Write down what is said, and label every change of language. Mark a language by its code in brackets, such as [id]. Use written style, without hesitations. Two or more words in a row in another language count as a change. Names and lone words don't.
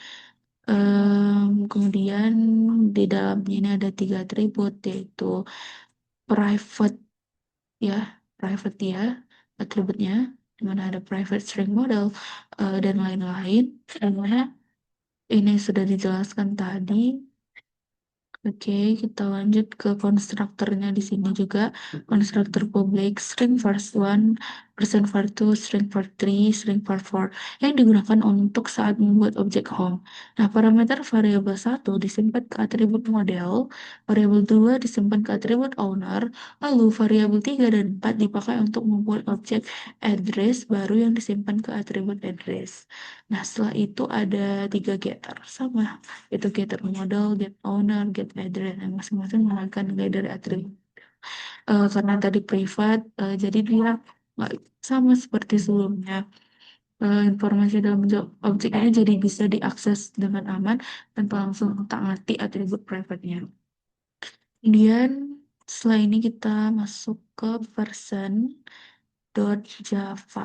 [id] Kemudian di dalamnya ini ada tiga atribut, yaitu private ya, private ya atributnya, di mana ada [en] private string model [id] dan lain-lain. Dimana ini sudah dijelaskan tadi. Oke, kita lanjut ke konstruktornya di sini juga. Konstruktor [en] public, string var1, percent var2, string var3, string var4 [id] yang digunakan untuk saat membuat objek home. Nah, parameter variabel 1 disimpan ke atribut model, variabel 2 disimpan ke atribut owner, lalu variabel 3 dan 4 dipakai untuk membuat objek address baru yang disimpan ke atribut address. Nah, setelah itu ada tiga getter sama, itu getter model, [en] get owner, get address, [id] yang masing-masing menggunakan nilai dari atribut. Karena tadi privat, jadi dia nggak sama seperti sebelumnya. Informasi dalam bentuk objek ini jadi bisa diakses dengan aman tanpa langsung otak-atik atribut private-nya. Kemudian setelah ini kita masuk ke version.java.